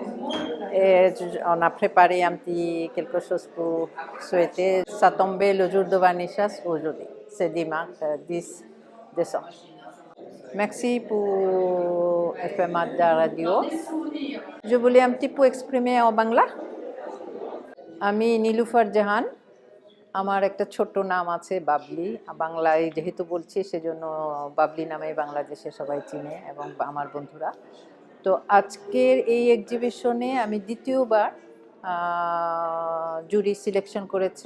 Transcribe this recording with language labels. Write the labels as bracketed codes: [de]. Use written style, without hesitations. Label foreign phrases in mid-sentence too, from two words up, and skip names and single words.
[fr] Et on a préparé quelque chose pour souhaiter. Ça tombait le jour de vernissage aujourd'hui. C'est dimanche 10 décembre. Merci pour FM Adda Radio. Je voulais un petit peu exprimer en বাংলা। [bn] আমি নীলুফার জাহান, আমার একটা ছোট্ট নাম আছে বাবলি। বাংলায় যেহেতু বলছি সেজন্য বাবলি নামে বাংলাদেশে সবাই চিনে এবং আমার বন্ধুরা। তো আজকের এই এক্সিবিশনে আমি দ্বিতীয়বার [en] jury selection [bn] করেছে।